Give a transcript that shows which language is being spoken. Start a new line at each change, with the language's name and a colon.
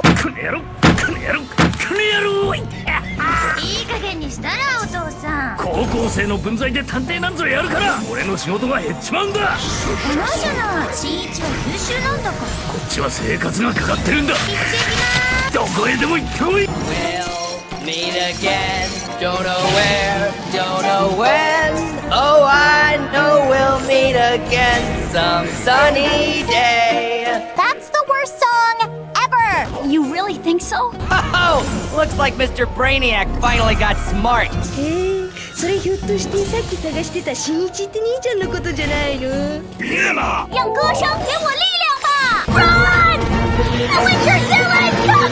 Japanese: この野郎、この野郎、この野郎！いい加減にしたらお父さん。高校生の分際で探偵なんぞやるから俺の仕事が減っちまうんだ。お前じゃない、新一は優秀なんだから。こっちは生活がかかってるんだ。どこへでも行ってこい。
English: Meet again, don't know where, don't know when. Oh, I know we'll meet again some sunny day. That's the worst song ever! You really think so? Oh, looks like Mr. Brainiac finally got smart.
Japanese: それひょっとしてさっき探してた新一って兄ちゃんのことじゃないの？
Chinese: 让歌声给我力量吧 ！
English: Run! The winter zilla is coming!